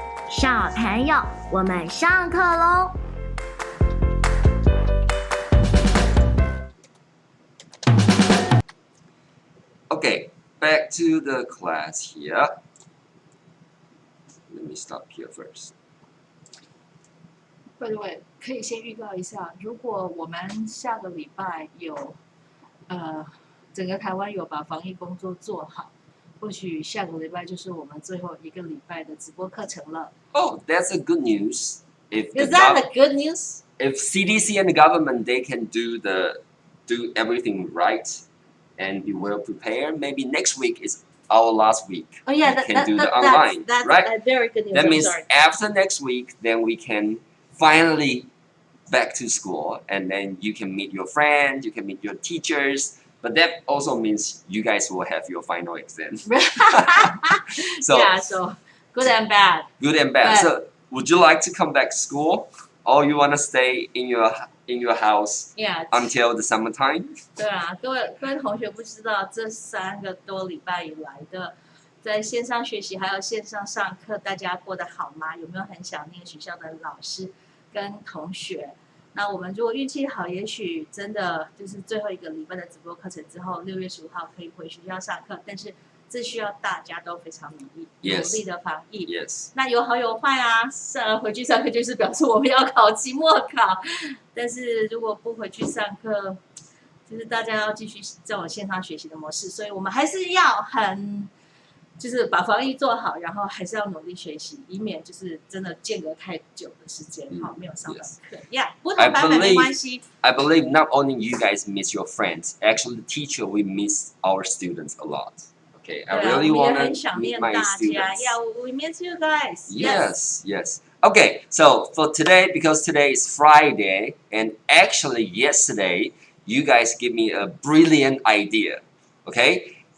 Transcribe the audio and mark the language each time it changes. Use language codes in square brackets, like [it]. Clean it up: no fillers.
[zh] 小朋友，我们上课喽 [en] ！Okay, back to the class here. Let me stop here first. By the way， [zh] 可以先预告一下，如果我们下个礼拜有，整个台湾有把防疫工作做好，或许下个礼拜就是我们最后一个礼拜的直播课程了。 [en] Oh, that's a good news. Is that the good news? If CDC and the government they can do everything right and be well prepared, maybe next week is our last week. Oh yeah, we can do the online, that's right? Very good news. That means sorry. after next week, then we can finally back to school, and then you can meet your friends, you can meet your teachers. But that also means you guys will have your final exam. So good and bad. Good and bad. So would you like to come back to school, or you want to stay in your house until the summertime? [zh] 对啊，各位同学不知道这3个多礼拜以来的在线上学习还有线上上课，大家过得好吗？有没有很想念学校的老师跟同学？那我们如果运气好，也许真的就是最后一个礼拜的直播课程之后，6月15号可以回学校上课，但是这需要大家都非常努力的防疫。 [en] Yes. [zh] 那有好有坏啊，回去上课就是表示我们要考期末考，但是如果不回去上课，就是大家要继续这种线上学习的模式，所以我们还是要就是把防疫做好，然后还是要努力学习，以免就是真的间隔太久的时间，没有上到课。 Yeah， 不同版本没关系。 [en] I believe not only you guys miss your friends, actually the teacher we miss our students a lot. Okay, I really want to meet my students. Yeah, we miss you guys. Yes. Okay, so for today, because today is Friday, and actually yesterday, you guys gave me a brilliant idea. Okay?